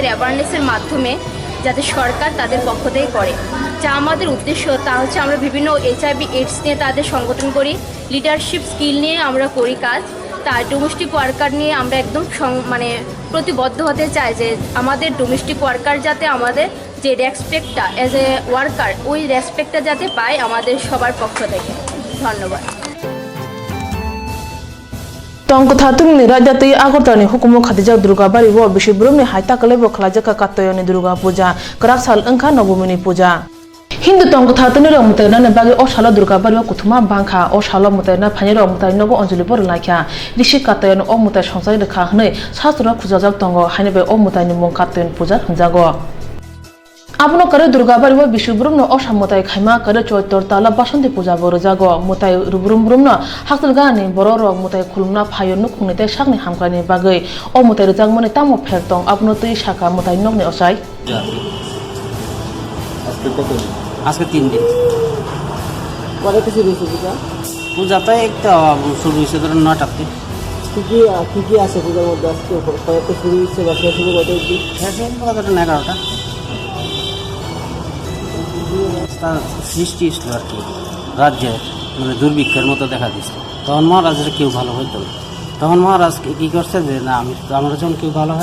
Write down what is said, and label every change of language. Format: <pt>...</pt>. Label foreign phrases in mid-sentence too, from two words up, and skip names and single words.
<bn>অ্যাওয়ারনেসের মাধ্যমে যাতে সরকার তাদের পক্ষ থেকে করে যা আমাদের উদ্দেশ্য তা হচ্ছে আমরা বিভিন্ন HIV AIDS নিয়ে তাদের সংগঠন করি</bn> <en>leadership skill</en> <bn>নিয়ে আমরা করি কাজ তার</bn> <en>domestic worker</en> <bn>নিয়ে আমরা একদম মানে প্রতিবদ্ধ হতে চাই যে আমাদের</bn> <en>domestic worker</en> <bn>যাতে আমাদের যে</bn> <en>respect as a worker</en> <bn>ওই রেসপেক্টটা যাতে পায় আমাদের সবার পক্ষ থেকে ধন্যবাদ</bn> <trp>Tongkotha tungni rajatui agortani hukumo khadijak durga bari wo bishibrumni haitakale bo khlajaka katoyoni durga puja kraksal angkha nobumini puja Hindu tongkotha tuni rok mutaina ne bagi o salo durga bari wo kuthuma bangkha o salo mutaina phani rok mutai nobo anjali bor laikha rishi katoyoni o mutai songsai rekha hnei sastra khujajak tongo haine bai o mutai ni mung katoyon puja hunjago Abono kare durga bari wo bishubrum no osam mutai khaima kare choitor tala basanti puja borojago mutai rubrum no hakal gani bororok mutai khulumna phayon nu khunite sakni hamkani bagai o mutai rejak mone tamo phektong abono tui saka mutai nokni osai</trp> <bn>আজকে 3 দিন পরে কিছু হয়েছে পূজা পূজাটা একটা শুরু হয়েছে ধরুন 9টাতে কি আছে পূজার মধ্যে আজকে কয়েকটা শুরু হয়েছে বা শেষ হবে কত অবধি শেষ হবে 11টা সৃষ্টি ছিল আর কি রাজ্যে মানে দুর্ভিক্ষের মতো দেখা দিচ্ছে তখন মহারাজের কেউ ভালো হইতো না তখন মহারাজ কী করছে যে না আমরা যখন কেউ ভালো হয়</bn>